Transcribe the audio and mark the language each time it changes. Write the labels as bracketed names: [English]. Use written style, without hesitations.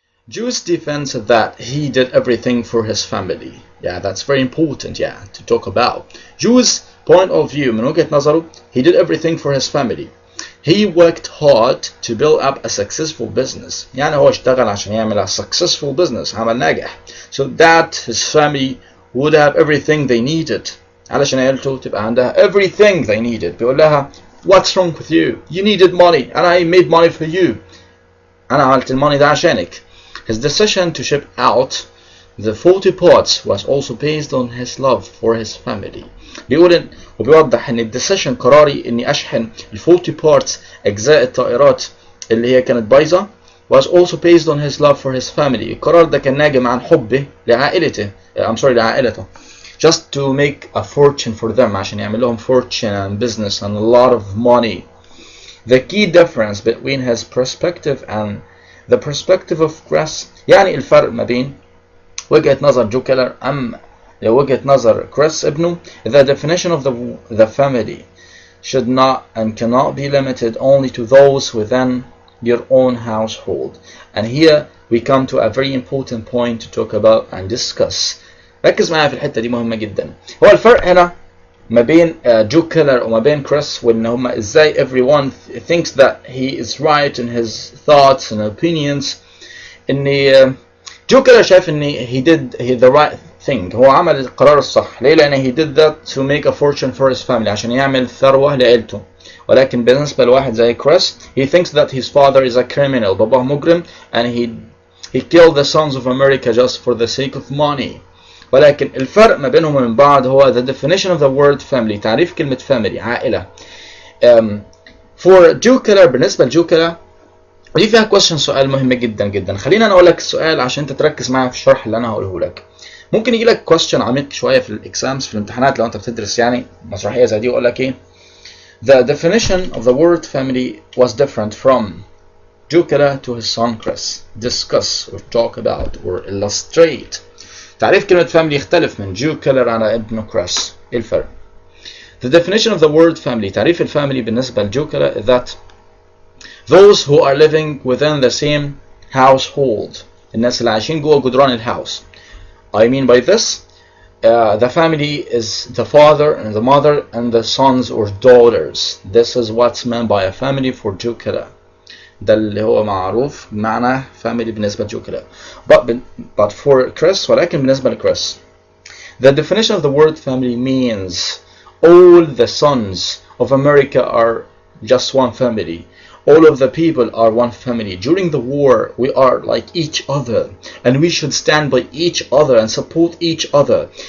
[English] Joe's defense that he did everything for his family. Yeah, that's very important, to talk about. Joe's point of view, [Arabic] من وجهة نظره, [English] he did everything for his family. He worked hard to build up a successful business. [Arabic] يعني هو اشتغل عشان يعمل [English] a successful business، [Arabic] عمل ناجح. [English] So that his family would have everything they needed. [Arabic] علشان عيلته تبقى عندها [English] everything they needed. [Arabic] بيقول لها [English] what's wrong with you? You needed money and I made money for you. [Arabic] أنا عملت الموني ده عشانك. [English] His decision to ship out the 40 parts was also based on his love for his family. [Arabic] بيقول وبيوضح ان الديسيشن، قراري اني اشحن ال 40 parts اجزاء الطائرات اللي هي كانت بايظه [English] was also based on his love for his family. [Arabic] القرار ده كان ناجم عن حبه لعائلته، لعائلته. [English] Just to make a fortune for them، [Arabic] عشان يعمل لهم [English] fortune and business and a lot of money. The key difference between his perspective and the perspective of Chris، [Arabic] يعني الفرق ما بين وجهة نظر جو كيلر وجهة نظر كريس ابنه. [English] The definition of the family should not and cannot be limited only to those within your own household. And here we come to a very important point to talk about and discuss. [Arabic] ركز معايا في الحتة دي، مهمة جدا. هو الفرق هنا ما بين جو كيلر وما بين كريس، وان هما ازاي [English] everyone thinks that he is right in his thoughts and opinions. [Arabic] ان جو كيلر شايف ان [English] he did the right thing، [Arabic] هو عمل القرار الصح. [English] ليه؟ لان he did that to make a fortune for his family، [Arabic] عشان يعمل ثروة لعيلته. ولكن بالنسبة لواحد زي كريس [English] he thinks that his father is a criminal، [Arabic] باباه مجرم، [English] and he killed the sons of America just for the sake of money. [Arabic] ولكن الفرق ما بينهم وبين بعض هو the definition of the word family، تعريف كلمة family، عائلة. for جو كيلر، بالنسبة لجو كيلر ودي فيها question، سؤال مهم جدا جدا. خلينا انا اقول لك السؤال عشان انت تركز معايا في الشرح اللي انا هقوله لك. ممكن يجي لك question عميق شوية في الاكزامز، في الامتحانات لو انت بتدرس يعني مسرحية زي دي، ويقول لك ايه [English] the definition of the word family was different from Joe Keller to his son Chris. Discuss or talk about or illustrate. [Arabic] تعريف كلمة family يختلف من جو كيلر على ابنه كريس. ايه الفرق؟ [English] The definition of the word family، تعريف الفاميلي بالنسبة لجو Keller that those who are living within the same household، [Arabic] الناس اللي عايشين جوه جدران الهاوس. [English] I mean by this the family is the father and the mother and the sons or daughters. This is what's meant by a family for Joe Keller. [Arabic] ده اللي هو معروف بمعنى family بالنسبة لجو كيلر. [English] But for Chris، [Arabic] ولكن بالنسبة لكريس [English] the definition of the word family means all the sons of America are just one family. All of the people are one family. During the war, we are like each other, and we should stand by each other and support each other.